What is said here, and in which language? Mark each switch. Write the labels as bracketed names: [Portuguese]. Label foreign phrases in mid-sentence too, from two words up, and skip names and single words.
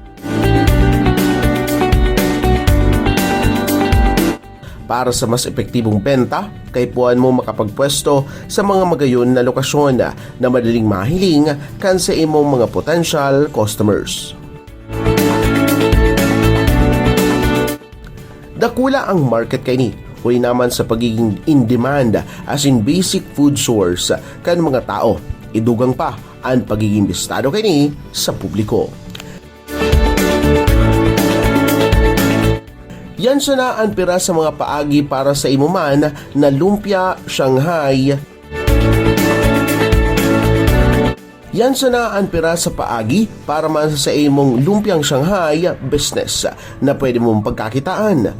[Bikol] Para sa mas epektibong benta, kaipuan mo makapagpwesto sa mga magayon na lokasyon na madaling mahiling kan sa imong mga [English] potential customers. [Bikol] Dakula ang market kay ni, huli naman sa pagiging in-demand as in [English] basic food source [Bikol] kan mga tao. Idugang pa ang pagiging bistado kay ni sa publiko. Yan siya na ang pira sa mga paagi para sa imuman na lumpia Shanghai. Yan siya na ang pira sa paagi para man sa imong lumpiang Shanghai business na pwede mong pagkakitaan.